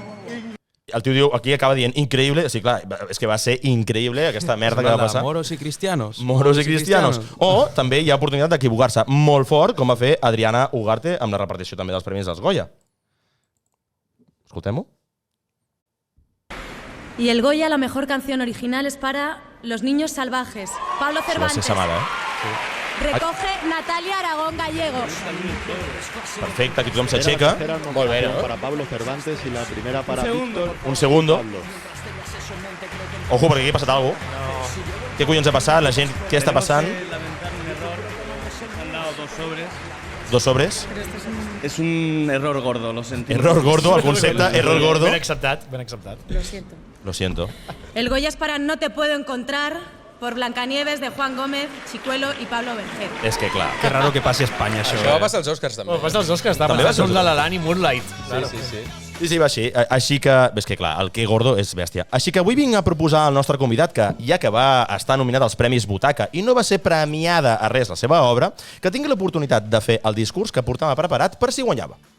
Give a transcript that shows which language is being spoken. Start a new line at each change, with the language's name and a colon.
Catalan: El tio diu, aquí acaba dient increïble, sí, clar, és que va ser increïble aquesta merda que va passar.
Spanish: Moros i cristianos. Moros i cristianos.
Catalan: O també hi ha oportunitat d'equivocar-se molt fort, com va fer Adriana Ugarte amb la repartició també dels premis dels Goya. Escoltem-ho.
Spanish: Y el Goya, la mejor canción original es para Los Niños Salvajes. Pablo Cervantes.
Catalan: Va ser sa mare, eh?
Spanish: Recoge Natalia Aragón Gallegos.
Catalan: Perfecte, aquí tothom s'aixeca. Molt bé, no?
Spanish: Para Pablo Cervantes y la primera para Víctor. Un segundo.
Catalan: Ojo, perquè aquí ha passat alguna cosa. Què collons ha passat? La gent, què està passant?
Spanish: Dos sobres. Es un error gordo, lo sentimos. Error gordo, el concepte, error gordo.
Catalan: Ben acceptat, ben acceptat.
Spanish: Lo siento. El Goya es para No te puedo encontrar por Blancanieves de Juan Gómez, Chicuelo y Pablo Vergel.
Catalan: És que clar. Que raro que passi a Espanya, això. Això va passar als Oscars, també. Va passar als Oscars, També va ser un La La Land i Moonlight. Sí, va així. Així que, és que clar, el que gordo és bèstia. Així que avui vinc a proposar al nostre convidat que, ja que va estar nominat als Premis Butaca i no va ser premiada a res la seva obra, que tingui l'oportunitat de fer el discurs que portava preparat per si guanyava.